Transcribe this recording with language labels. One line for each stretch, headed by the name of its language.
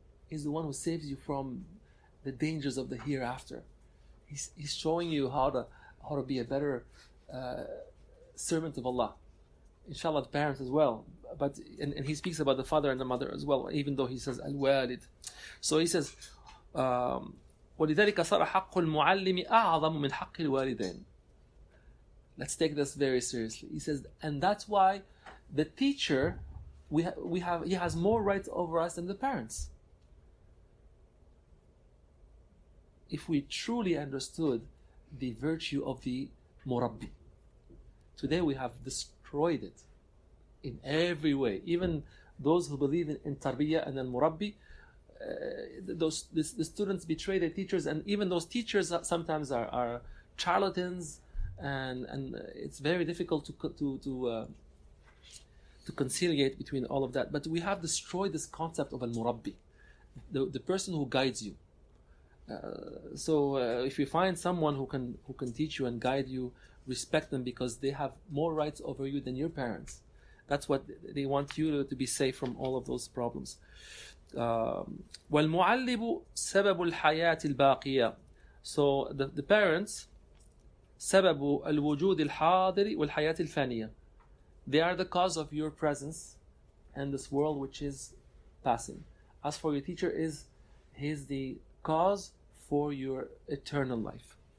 English: He's the one who saves you from the dangers of the hereafter. He's showing you how to be a better servant of Allah. Inshallah, the parents as well. But and he speaks about the father and the mother as well, even though he says al-walid. So he says,
Arabic: وَلِذَلِكَ صَارَ حَقُّ الْمُعَلِّمِ أَعْظَمُ مِنْ حَقِّ الْوَالِدَيْنِ.
English: Let's take this very seriously. He says, and that's why the teacher, he has more rights over us than the parents. If we truly understood the virtue of the murabbi. Today we have destroyed it in every way. Even those who believe in tarbiyah and then murabbi, the students betray their teachers, and even those teachers sometimes are charlatans, and it's very difficult to conciliate between all of that. But we have destroyed this concept of al-murabbi, the person who guides you. So if you find someone who can teach you and guide you, respect them, because they have more rights over you than your parents. That's what they want you to be safe from all of those problems.
Arabic: والمعلم سبب الحياة الباقية.
English: So the parents
Arabic: سبب الوجود الحاضر والحياة الفانية.
English: They are the cause of your presence and this world which is passing. As for your teacher, he's the cause for your eternal life.